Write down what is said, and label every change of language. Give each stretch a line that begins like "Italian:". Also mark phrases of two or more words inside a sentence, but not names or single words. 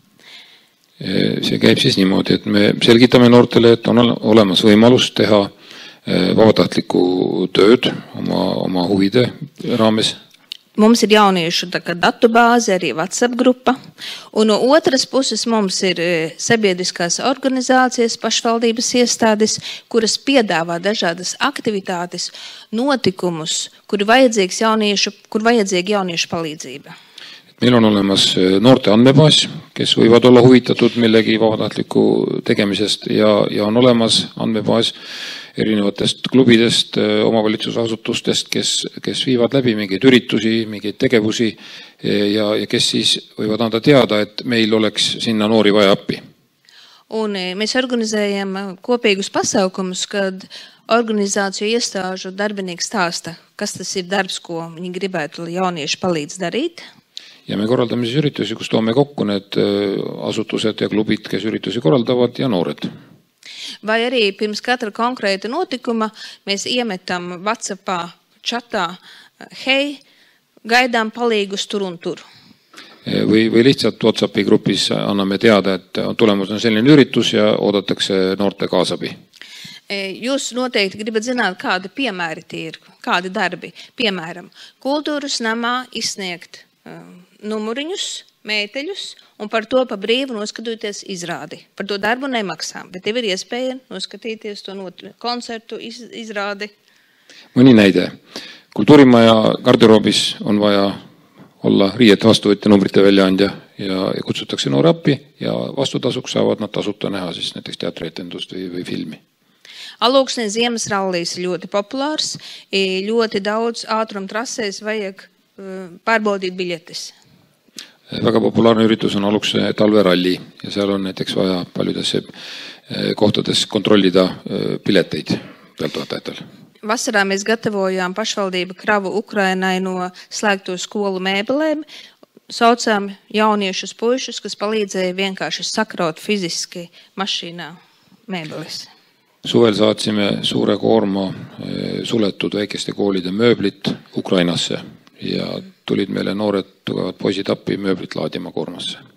Estonian: See käib siis niimoodi, et me selgitame noortele, et on olemas võimalus teha vabatahtliku tööd oma huvide raames.
Latvian: Mums ir jauniešu datu bāze, arī WhatsApp grupa, un no otras puses mums ir sabiedriskās organizācijas, pašvaldības iestādes, kuras piedāvā dažādas aktivitātes, notikumus, kur vajadzīga jauniešu palīdzība.
Estonian: Meil on olemas noorte andmebaas, kes võivad olla huvitatud millegi vabatahtliku tegemisest ja on olemas andmebaas erinevatest klubidest, omavalitsusasutustest, kes viivad läbi mingeid üritusi, mingeid tegevusi ja kes siis võivad anda teada, et meil oleks sinna noori vaja appi.
Latvian: Un mēs organizējam kopīgus pasaukumus, kad organizāciju iestāžu darbinieki stāsta, kas tas ir darbs, ko viņi gribētu, lai jaunieši palīdz darīt.
Estonian: Ja me korraldame siis üritusi, kus toome kokku need asutused ja klubid, kes üritusi korraldavad ja noored.
Latvian: Vai arī pirms katra konkrēta notikuma mēs iemetam WhatsAppā chatā, hei, gaidām palīgus tur un tur.
Estonian: Või lihtsalt WhatsAppi grupis anname teada, et tulemus on selline üritus ja oodatakse noorte kaasabi.
Latvian: Jūs noteikti gribat zināt, kādi piemēri tie ir, kādi darbi. Piemēram, kultūras namā izsniegt numuriņus, mēteļus, un par to pa brīvu noskatīties izrādi. Par to darbu nemaksām, bet tev ir iespēja noskatīties to koncertu izrādi.
Estonian: Mõni näide. Kultuurimaja garderoobis on vaja olla riiete vastuvõtja numbrite väljaandja ja kutsutakse noore appi ja vastutasuks saavad nad tasuta näha siis näiteks teatrietendust või filmi.
Latvian: Aluksne ziemas rallijs ir ļoti populārs, ļoti daudz ātrumtrasēs vajag pārbaudīt biļetes.
Estonian: Väga populaarne üritus on Alukse talveralli ja seal on näiteks vaja paljudesse kohtades kontrollida pileteid pealtvaatajatel.
Latvian: Vasarā mēs gatavojām pašvaldību kravu Ukrainai no slēgto skolu mēbelēm. Saucām jauniešus puišus, kas palīdzēja vienkārši sakraut fiziski mašīnā mēbeles.
Estonian: Suvel saatsime suure koorma suletud väikeste koolide mööblit Ukrainasse ja tulid meile noored tugevad poisid appi mööblit laadima koormasse.